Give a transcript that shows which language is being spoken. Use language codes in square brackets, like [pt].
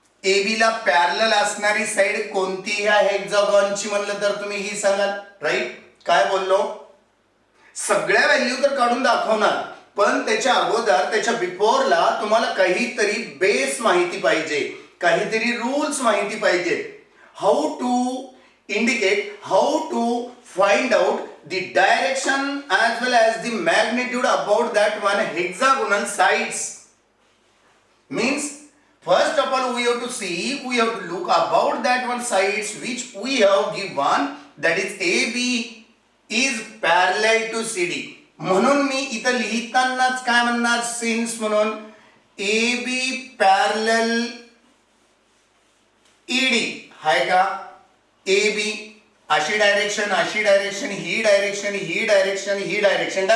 [mr] AB ला parallel असणारी side कोणती ह्या हेक्सागॉनची म्हणलं तर तुम्ही ही सांगाल, राईट. काय बोललो, सगळ्या व्हॅल्यू तर काढून दाखवणार, पण त्याच्या अगोदर, त्याच्या बिफोरला तुम्हाला काहीतरी बेस माहिती पाहिजे, काहीतरी रूल्स माहिती पाहिजे. [en] How to indicate, how to find out the direction as well as the magnitude about that one hexagonal sides. Means first of all we have to look about that one sides which we have given, that is AB is parallel to CD. [mr] म्हणून मी इथं लिहितानाच काय म्हणणार, since म्हणून AB parallel ED आहे का. AB अशी direction, अशी direction, ही direction, ही direction, ही direction.